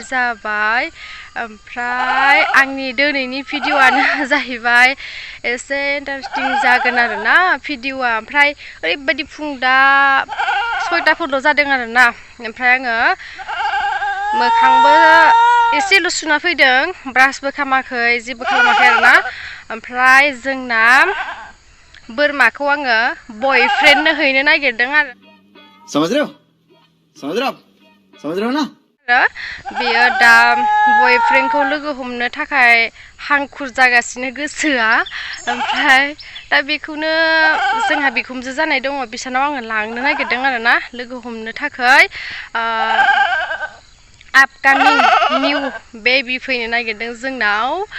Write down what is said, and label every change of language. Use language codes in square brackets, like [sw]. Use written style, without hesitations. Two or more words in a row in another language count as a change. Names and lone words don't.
[brx] जाबाय ओमफ्राय आंनि दिनैनि भिडिअआनो जाहैबाय एसे इन्टारेस्टिं जागोन आरोना भिडिअआ ओमफ्राय ओरैबायदि फुं दा 6टाफोरल' जादों आरोना ओमफ्राय आङो मोखांबो एसेल' सुना फैदों ब्रासबो खालामाखै जेबो खालामाखै आरोना ओमफ्राय जोंना बोरमाखौ आङो बयफ्रेन्डनो हैनो नागिरदों आरो [hi] समझ रहे हो ना [brx] बेयो दा बयफ्रेन्डखौ लोगो हमनो थाखाय हांखुर जागासिनो गोसोआ ओमफ्राय दा बेखौनो जोंहा बिखुमजो जानाय दङ बिसानाव आङो लांनो नागिरदों आरोना लोगो हमनो थाखाय आपकामिं [en] new baby [brx] फैनो नागिरदों जोंनाव